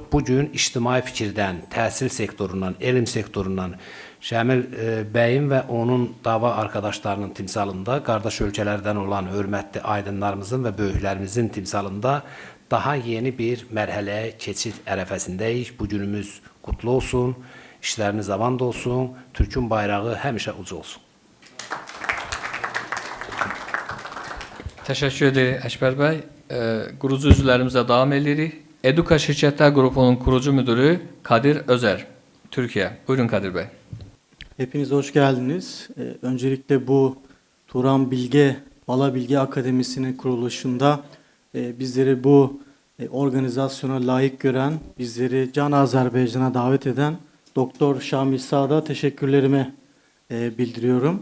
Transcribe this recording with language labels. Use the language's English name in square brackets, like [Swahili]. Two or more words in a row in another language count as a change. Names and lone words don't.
[Azerbaijani] Bugün ictimai fikirdən, təhsil sektorundan, elm sektorundan Şəmil bəyin və onun dava arkadaşlarının timsalında, qardaş ölkələrdən olan hörmətli aydınlarımızın və böyüklərimizin timsalında daha yeni bir mərhələyə keçid ərəfəsindəyik. Bu günümüz qutlu olsun, işləriniz avand olsun, Türkün bayrağı həmişə ucu olsun. Təşəkkür edirik Əkbər bəy. Qurucu üzvlərimizlə davam edirik. Eduka Şirkətlər Qrupunun kurucu müdürü Kadir Özer, Türkiye. Buyurun Kadir Bey. [Turkish] Hepiniz hoş geldiniz. Öncelikle bu Turan Bilge, Bala Bilge Akademisi'nin kuruluşunda bizleri bu organizasyona layık gören, bizleri Can Azerbaycan'a davet eden Doktor Şamil Sağ'da teşekkürlerimi bildiriyorum.